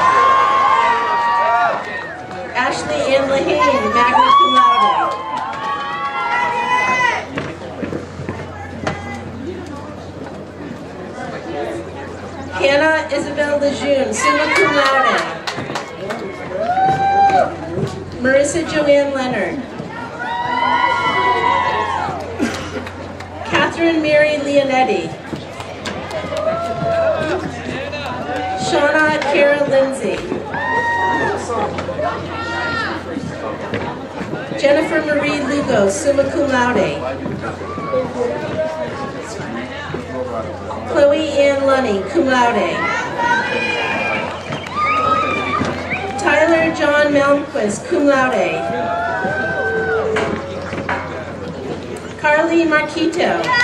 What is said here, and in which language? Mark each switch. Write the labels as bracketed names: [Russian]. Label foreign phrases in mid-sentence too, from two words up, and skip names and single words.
[English] Ashley Ann Lahane, [Latin] magna cum laude. [English] Hannah Isabel Lejeune, [Latin] summa cum laude. [English] Marissa Joanne Leonard. Catherine Mary Leonetti. Shauna Kara Lindsay. Jennifer Marie Lugo, [Latin] summa cum laude. [English] Chloe Ann Lunny, [Latin] cum laude. [English] Tyler John Malmquist, [Latin] cum laude. [English] Carly Marquito.